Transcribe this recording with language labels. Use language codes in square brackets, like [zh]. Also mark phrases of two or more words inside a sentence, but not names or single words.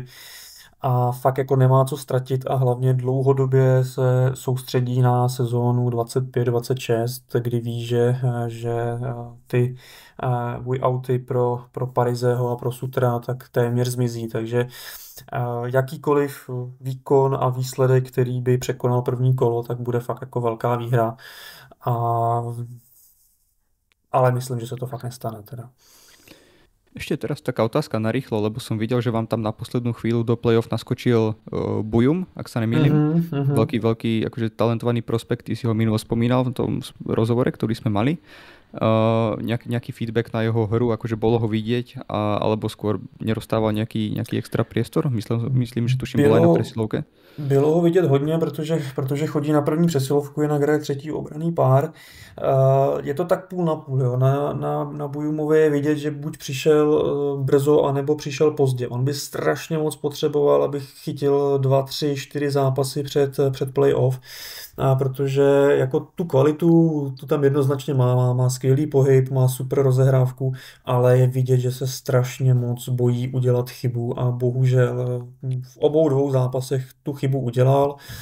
[cs] A fakt jako nemá co ztratit a hlavně dlouhodobě se soustředí na sezónu 25-26, kdy ví, že ty outy pro Parizeho a pro Sutra tak téměř zmizí, takže jakýkoliv výkon a výsledek, který by překonal první kolo, tak bude fakt jako velká výhra. Ale myslím, že se to fakt nestane teda. [sk] Ešte teraz taká otázka na rýchlo, lebo som videl, že vám tam na poslednú chvíľu do play-off naskočil Bujum, ak sa nemýlim. Veľký akože talentovaný prospekt, ty si ho minulo spomínal v tom rozhovore, ktorý sme mali. Nejaký feedback na jeho hru, akože bolo ho vidieť, alebo skôr neroztával nejaký extra priestor? Myslím, že tuším bolo aj na presilovke. [cs] Bylo ho vidět hodně, protože chodí na první přesilovku, jinak hraje třetí obranný pár. Je to tak půl na půl. Jo. Na Bujumově je vidět, že buď přišel brzo, anebo přišel pozdě. On by strašně moc potřeboval, aby chytil 2, 3, 4 zápasy před playoff, protože jako tu kvalitu tu tam jednoznačně má skvělý pohyb, má super rozehrávku, ale je vidět, že se strašně moc bojí udělat chybu a bohužel v obou dvou zápasech tu chybu udělal.